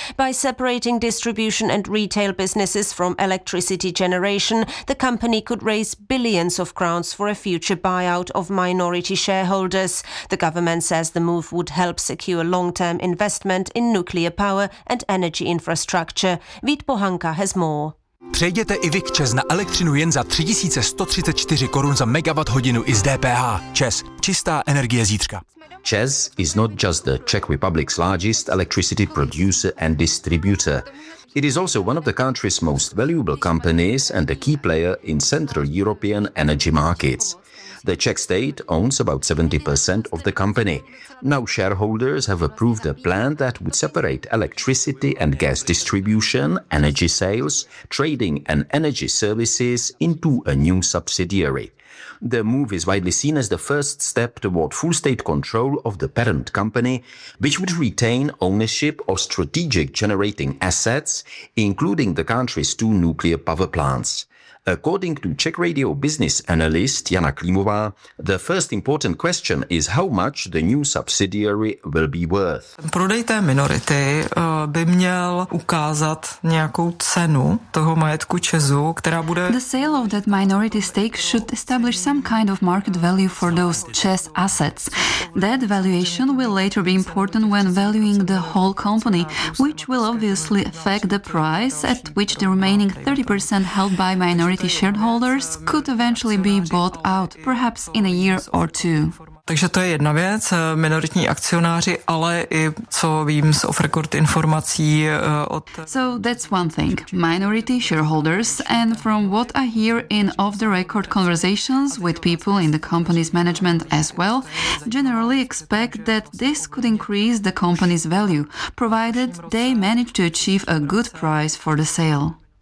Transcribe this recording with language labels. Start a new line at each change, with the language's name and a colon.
English: By separating distribution and retail businesses from electricity generation, the company could raise billions of crowns for a future buyout of minority shareholders. The government says the move would help secure long-term investment in nuclear power and energy infrastructure. Vít Pohanka has more.
Czech: Přejděte i vy k ČEZ na elektřinu jen za 3134 korun za megawatt hodinu i z DPH. ČEZ. Čistá energie zítřka.
English: ČEZ is not just the Czech Republic's largest electricity producer and distributor. It is also one of the country's most valuable companies and a key player in Central European energy markets. The Czech state owns about 70% of the company. Now shareholders have approved a plan that would separate electricity and gas distribution, energy sales, trading and energy services into a new subsidiary. The move is widely seen as the first step toward full state control of the parent company, which would retain ownership of strategic generating assets, including the country's two nuclear power plants. According to Czech radio business analyst Jana Klimová, the first important question is how much the new subsidiary will be worth.
Czech: Prodej té minority by měl měl ukázat nějakou cenu toho majetku ČEZu, která bude...
English: The sale of that minority stake should establish some kind of market value for those ČEZ assets. That valuation will later be important when valuing the whole company, which will obviously affect the price at which the remaining 30% held by minority shareholders could eventually be bought out, perhaps in a year or two.
Czech: Takže to je jedna věc, minoritní akcionáři, ale i co vím z off-record informací od...
English: So that's one thing, minority shareholders, and from what I hear in off-the-record conversations with people in the company's management as well, generally expect that this could increase the company's value, provided they manage to achieve a good price for the sale.